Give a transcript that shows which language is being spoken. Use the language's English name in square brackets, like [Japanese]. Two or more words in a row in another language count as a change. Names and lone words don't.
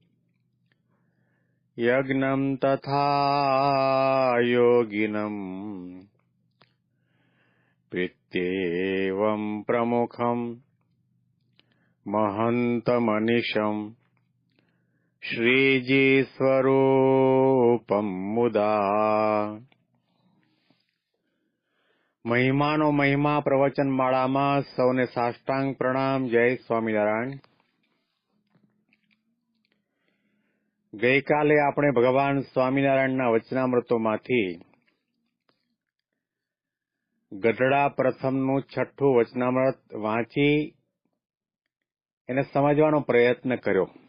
[Sanskrit] यज्ञं तथा योगिनम् प्रीत्येवं प्रमुखं महन्तमनिशम् श्रीजीस्वरूपं मुदा। [Gujarati] મહિમાનો મહિમા પ્રવચનમાળામાં સૌને સાષ્ટાંગ પ્રણામ. જય સ્વામિનારાયણ. ગઈકાલે આપણે ભગવાન સ્વામિનારાયણના વચનામૃતોમાંથી ગઢડા પ્રથમનું 6ઠું વચનામૃત વાંચી એને સમજવાનો પ્રયત્ન કર્યો.